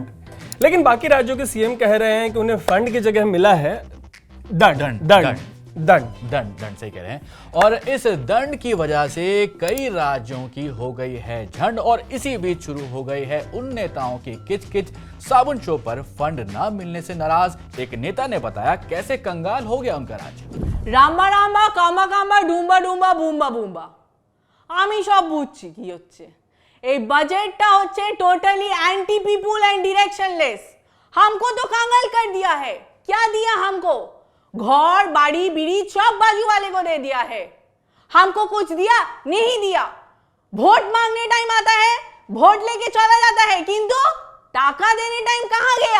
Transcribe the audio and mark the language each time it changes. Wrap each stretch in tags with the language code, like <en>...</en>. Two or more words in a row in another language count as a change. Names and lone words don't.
<hi>लेकिन बाकी राज्यों के सीएम कह रहे हैं कि उन्हें फंड की जगह मिला है दंड सही कह रहे हैं। और इस दंड की वजह से कई राज्यों की हो गई है झंड। और इसी बीच शुरू हो गई है उन नेताओं की किचकिच। साबुन शो पर फंड ना मिलने से नाराज एक नेता ने बताया कैसे कंगाल हो गया उनका राज्य। रामा रामा कामा कामा डूम्बा डूम्बा बूम्बा बूम्बा</hi> <bn>আমি সব বুঝছি কি হচ্ছে। এই বাজেটটা হচ্ছে</bn> <en>totally anti people and directionless.</en> <hi>हमको तो कंगाल कर दिया है। क्या दिया हमको? घर बाड़ी बीड़ी सब बाजू वाले को दे दिया है। हमको कुछ दिया नहीं दिया। वोट मांगने टाइम आता है, वोट लेके चला जाता है, किंतु टाका देने टाइम कहां गया?</hi>